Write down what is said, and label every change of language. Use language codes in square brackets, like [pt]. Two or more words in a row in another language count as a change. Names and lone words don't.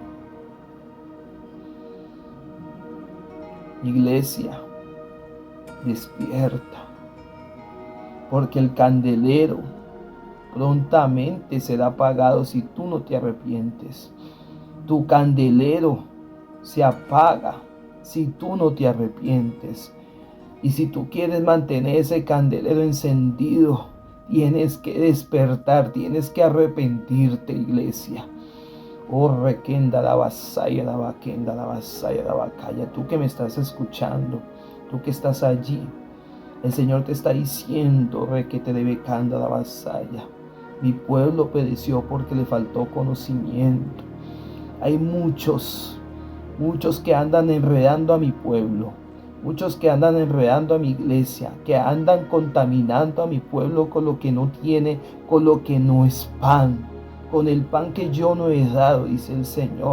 [es] Iglesia, despierta, porque el candelero prontamente será apagado si tú no te arrepientes. Tu candelero se apaga si tú no te arrepientes. Y si tú quieres mantener ese candelero encendido, Tienes que despertar, tienes que arrepentirte, iglesia. Oh, requenda la vasalla, la vaquenda, la vasalla, la vacaya. Tú que me estás escuchando, tú que estás allí, el Señor te está diciendo, requete de becanda la vasalla. Mi pueblo pereció porque le faltó conocimiento. Hay muchos que andan enredando a mi pueblo, muchos que andan enredando a mi iglesia, que andan contaminando a mi pueblo con lo que no tiene, con lo que no es pan, con el pan que yo no he dado, dice el Señor.